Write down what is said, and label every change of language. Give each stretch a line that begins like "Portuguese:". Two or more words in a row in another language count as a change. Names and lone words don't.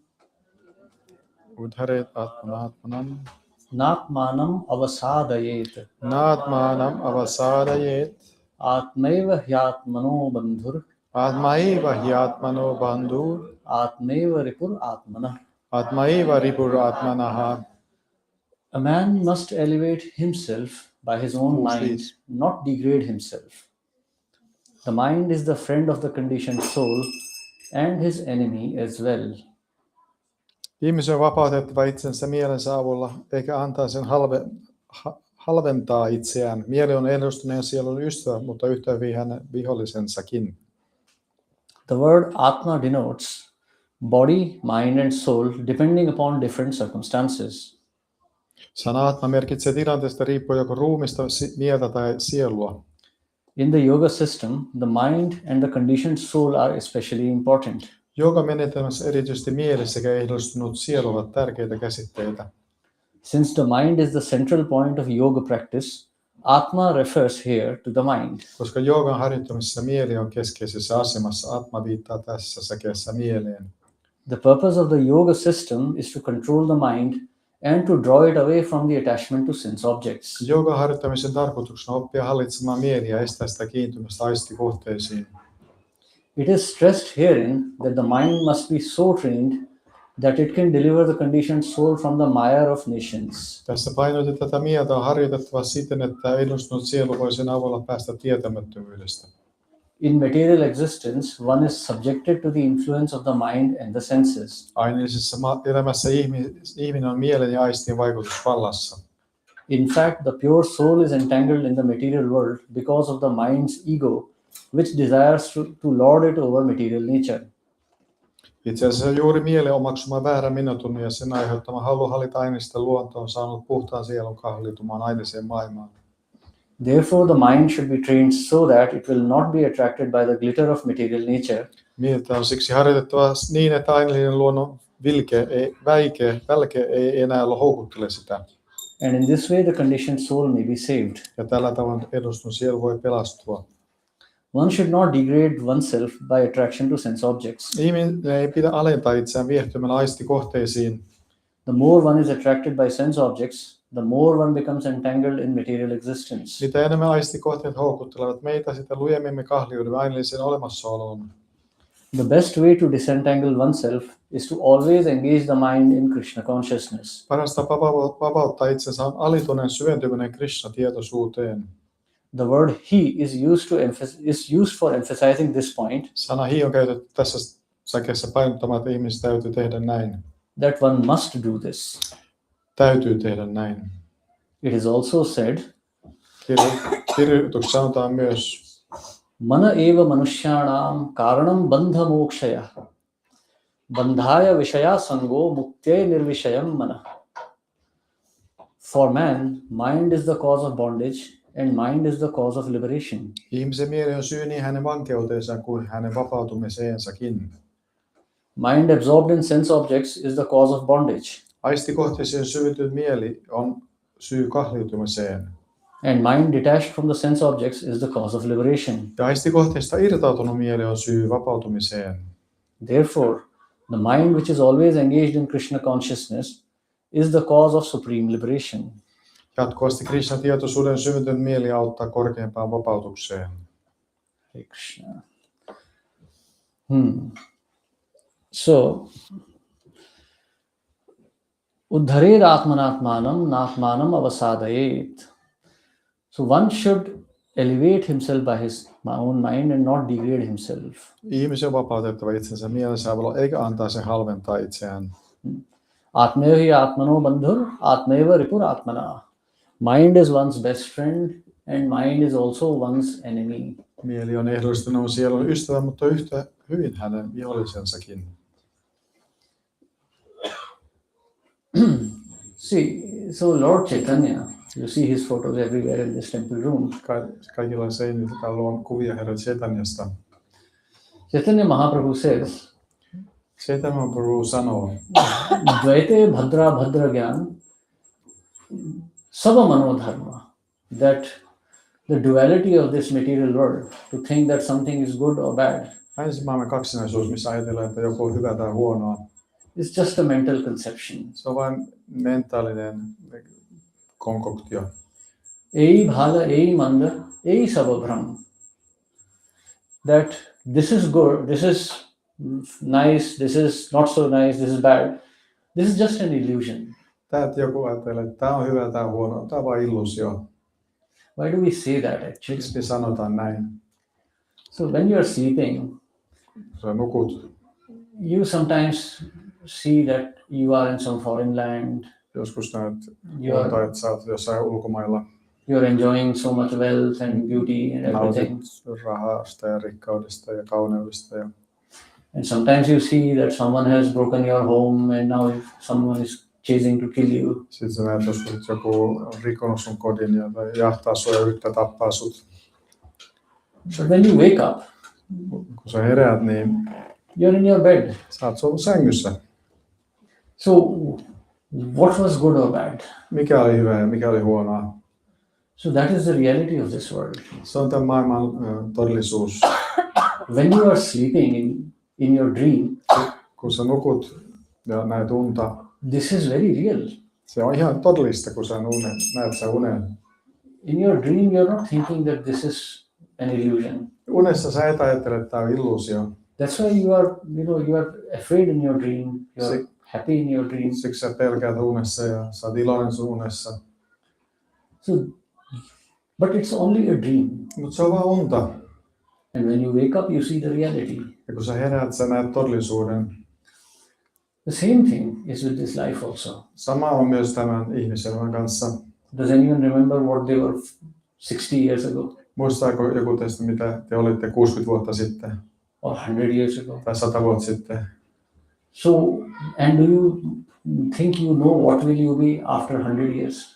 Sanskrit: उद्धरेदात्मनात्मानं. नात्मानमवसादयेत्. नात्मानमवसादयेत्. आत्मैव ह्यात्मनो बन्धुः. आत्मैव ह्यात्मनो बन्धुः. आत्मैव रिपुरात्मनः. आत्मैव रिपुरात्मनः.
English: A man must elevate himself by his own mind, not degrade himself. The mind is the friend of the conditioned soul and his enemy as well.
Finnish: Ihmisen on vapautettava itsensä mielensä avulla, eikä antaa sen halventaa itseään. Mieli on edustuneen sielun ystävä, mutta yhtä hyvin hänen vihollisensakin.
English: The word Atma denotes body, mind, and soul depending upon different circumstances.
Finnish: Sana atma merkitsee tilanteesta riippuen joko ruumista, mieltä tai sielua.
English: In the yoga system, the mind and the conditioned soul are especially important.
Finnish: Jooga-menetelmässä erityisesti mieli sekä ehdollistunut sielu ovat tärkeitä käsitteitä.
English: Since the mind is the central point of yoga practice, Atma refers here to the mind.
Finnish: Koska joogan harjoittamisessa mieli on keskeisessä asemassa, atma viittaa tässä säkeessä mieleen.
English: The purpose of the yoga system is to control the mind and to draw it away from the attachment to sense objects.
Finnish: Joogan harjoittamisen tarkoituksena on oppia hallitsemaan mieliä ja estää sitä kiintymistä aistikohteisiin.
English: It is stressed herein that the mind must be so trained that it can deliver the conditioned soul from the mire of nations.
Finnish: Tässä painotetaan tätä mieltä on harjoitettava siten, että edustunut sielu voi sen avulla päästä tietämättömyydestä.
English: In material existence, one is subjected to the influence of the mind and the senses.
Finnish: Aineellisessa elämässä ihminen on mielen ja aistien vaikutusvallassa.
English: In fact, the pure soul is entangled in the material world because of the mind's ego, which desires to lord it over material nature.
Finnish: Itse asiassa juuri mielen omaksuma väärä minutunne ja sen aiheuttama halu hallita aineista luontoon on saanut puhtaan sielun kahlitumaan aineeseen maailmaan.
English: Therefore, the mind should be trained so that it will not be attracted by the glitter of material nature.
Finnish: Mieltä on siksi harjoitettava niin, että aineellinen luonnon välke ei enää houkuttele sitä.
English: And in this way, the conditioned soul may be saved.
Finnish: Ja tällä tavoin edustunut sielu voi pelastua.
English: One should not degrade oneself by attraction to sense objects.
Finnish: Ihminen ei pidä alentaa itseään viehtymällä aistikohteisiin.
English: The more one is attracted by sense objects, the more one becomes entangled in material existence.
Finnish: Mitä enemmän aistikohteet houkuttelevat meitä, sitä lujemmin me kahliudumme aineelliseen olemassaoloon.
English: The best way to disentangle oneself is to always engage the mind in Krishna consciousness.
Finnish: Parasta vapauttaa itsensä on alituneen syventyminen Krishna-tietoisuuteen.
English: The word he is used for emphasizing this point.
Finnish: Sana he on käytetty tässä säkeessä painottamaan, että ihmisen täytyy tehdä näin.
English: That one must do this.
Finnish: Täytyy tehdä näin.
English: It is also said,
Finnish: Kirjoituksessa sanotaan myös,
Sanskrit: मन एव मनुष्याणां कारणं बन्ध मोक्षयोः. बन्धाय विषयासङ्गो मुक्त्यै निर्विषयं मनः.
English: For man, mind is the cause of bondage and mind is the cause of liberation.
Finnish: ihmisen mieli on syy niin hänen vankeuteensa kuin hänen vapautumiseensakin.
English: Mind absorbed in sense objects is the cause of bondage.
Finnish: Aistikohteeseen syventynyt mieli on syy kahliutumiseen.
English: And mind detached from the sense objects is the cause of liberation.
Finnish: Ja aistikohteesta irtautunut mieli on syy vapautumiseen.
English: Therefore, the mind which is always engaged in Krishna consciousness is the cause of supreme liberation.
Finnish: Jatkuvasti Krishnan tietoisuuden syventynyt mieli auttaa korkeampaan vapautukseen.
Sanskrit: हरे कृष्ण. So, उद्धरेदात्मनात्मानं नात्मानमवसादयेत्.
English: So one should elevate himself by his own mind and not degrade himself.
Finnish: Ihmisen on vapautettava itsensä mielensä avulla eikä antaa sen halventaa itseään.
Sanskrit: आत्मैव ह्यात्मनो बन्धुः, आत्मैव रिपुरात्मनः.
English: Mind is one's best friend and mind is also one's enemy.
Finnish: Mieli on ehdollistunut sielun ystävä, mutta yhtä hyvin hänen vihollisensakin.
English: See, so Lord Chaitanya, you see his photos everywhere in this temple room.
Finnish: Kaikilla on seinillä täällä on kuvia Herra Chaitanyasta.
English: Chaitanya Mahaprabhu says,
Finnish: Chaitanya Prabhu sanoo,
Bangla: দ্বৈতে ভদ্রাভদ্র জ্ঞান সব মনোধর্ম,
English: that the duality of this material world, to think that something is good or bad,
Finnish: länsimaailman kaksinaisuus, missä ajatellaan, että joku on hyvä tai huonoa,
English: is just a mental conception.
Finnish: se on vain mentaalinen konkoktio.
Bangla: এই ভাল, এই মন্দ, এই সব ভ্রম.
English: That this is good, this is nice, this is not so nice, this is bad. This is just an illusion.
Finnish: Tämä, että joku ajattelee, että tämä on hyvä, tämä on huono, tämä on vain illuusio.
English: Why do we say that actually?
Finnish: Miksi me sanotaan näin?
English: So when you are sleeping,
Finnish: Sä nukut.
English: you sometimes see that you are in some foreign land.
Finnish: Joskus näet,
English: You
Finnish: että sä oot jossain ulkomailla.
English: are enjoying so much wealth and beauty and everything.
Finnish: Nautit rahasta ja rikkaudesta ja kauneudesta. Ja
English: And sometimes you see that someone has broken your home and now someone is chasing to kill you.
Finnish: Sitten sä näet joskus, että joku on rikonut sun kodin ja tai jahtaa sua ja yrittää tappaa sut.
English: So when you wake up,
Finnish: Kun sä heräät, niin
English: you're in your bed.
Finnish: sä oot sun sängyssä.
English: So what was good or bad?
Finnish: Mikä oli hyvä ja mikä oli huonoa?
English: So that is the reality of this world.
Finnish: Se on tämän maailman todellisuus.
English: When you are sleeping in your dream,
Finnish: Kun sä nukut ja näet unta,
English: this is very real.
Finnish: se on ihan todellista, kun sä näet sä unen.
English: In your dream, you're not thinking that this is an illusion.
Finnish: Unessa sä et ajattele, että tämä on illuusio.
English: That's why you are afraid in your dream. You are happy in your dream.
Finnish: Siksi sä pelkäät unessa ja sä oot iloinen sun unessa.
English: So, but it's only a dream.
Finnish: Mutta se on vaan unta.
English: And when you wake up, you see the reality.
Finnish: Ja kun sä heräät, sä näet todellisuuden.
English: The same thing is with this life also.
Finnish: Sama on myös tämän ihmiselämän kanssa.
English: Does anyone remember what they were 60 years ago?
Finnish: Muistaako joku teistä, mitä te olitte 60 vuotta sitten
English: Or 100 years ago?
Finnish: tai 100 vuotta sitten?
English: So, and do you think you know what will you be after 100 years?